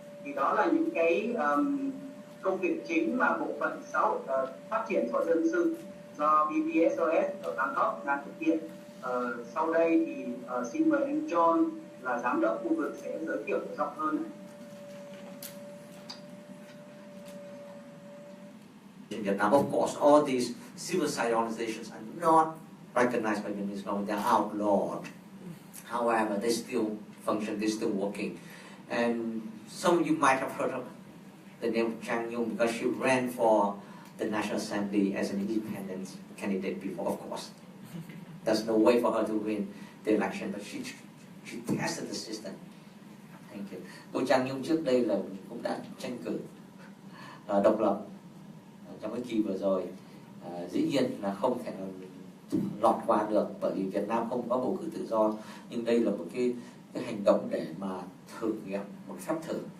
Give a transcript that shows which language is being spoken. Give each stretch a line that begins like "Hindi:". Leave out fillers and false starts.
Vietnamese: Thì đó là những cái công việc chính mà bộ phận xã hội phát triển xã hội dân sự do VPSOS ở Bangkok đang thực hiện. Sau đây thì xin mời anh John là giám đốc khu vực sẽ giới thiệu rộng hơn.
English: In Vietnam, of course, all these civil society organizations are not recognized by Vietnamese government. They're outlawed. However, they still function, they're still working. And some of you might have heard of the name of Chang Nhung because she ran for the National Assembly as an independent candidate before, of course. There's no way for her to win the election, but she tested the system. Thank you.
Vietnamese: Cô Chang Nhung trước đây là cũng đã tranh cử độc lập trong cái kỳ vừa rồi. Dĩ nhiên là không thể lọt qua được, bởi vì Việt Nam không có bầu cử tự do. Nhưng đây là một cái hành động để mà thử nghiệm một phép thử.